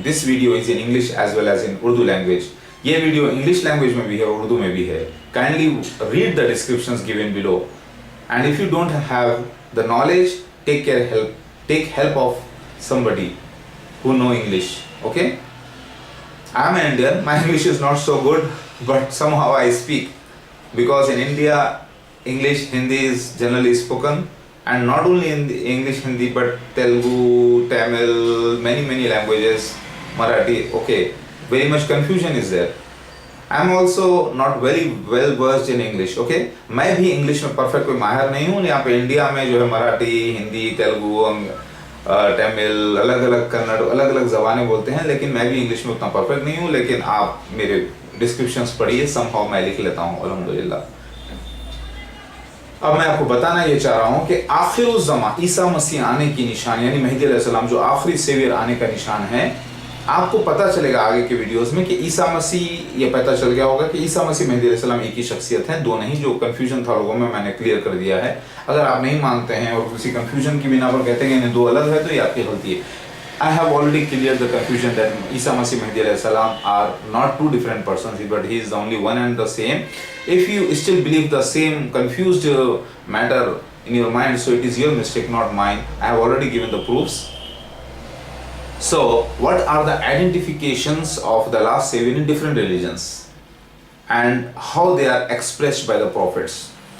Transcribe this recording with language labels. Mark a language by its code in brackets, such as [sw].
[en] This video is in English as well as in Urdu language. [hi] ये video English language में भी है, उर्दू में भी है. [en] Kindly read the descriptions given below. And if you don't have the knowledge, take help of somebody who know English. Okay? I am an Indian. My English is not so good, but somehow I speak because in India, English, Hindi is generally spoken. And not only in the English, Hindi, but Telugu, Tamil, many languages, Marathi. Okay, very much confusion is there. I am also not very well versed in English. [hi] Okay, मैं भी English में perfect कोई माहिर नहीं हूँ. यहाँ पे India में जो है मराठी, हिंदी, तेलुगु, तमिल, अलग अलग कन्नड़, अलग अलग ज़बानें बोलते हैं, लेकिन मैं भी इंग्लिश में उतना परफेक्ट नहीं हूँ. लेकिन आप मेरे डिस्क्रिप्शंस पढ़िए, समहाउ मैं लिख लेता हूँ अल्हम्दुलिल्लाह. अब मैं आपको बताना ये चाह रहा हूँ कि आखिरुज़्ज़मा ईसा मसीह आने की निशान, यानी मेहदी अलैहिस्सलाम जो आखिरी सेवियर आने का निशान है. आपको पता चलेगा आगे के वीडियोस में कि ईसा मसीह, ये पता चल गया होगा कि ईसा मसीह मेहदी अलैहिस्सलाम एक ही शख्सियत है, दो नहीं. जो कंफ्यूजन था लोगों में, मैंने क्लियर कर दिया है. अगर आप नहीं मानते हैं और किसी कंफ्यूजन की बिना पर कहते हैं कि दो अलग है, तो ये आपकी गलती है. [en] I have already cleared the confusion that Isa Masih Mahdi alayhi salam are not two different persons, but he is the only one and the same. If you still believe the same confused matter in your mind, so it is your mistake, not mine. I have already given the proofs. So, what are the identifications of the last savior in different religions and how they are expressed by the prophets?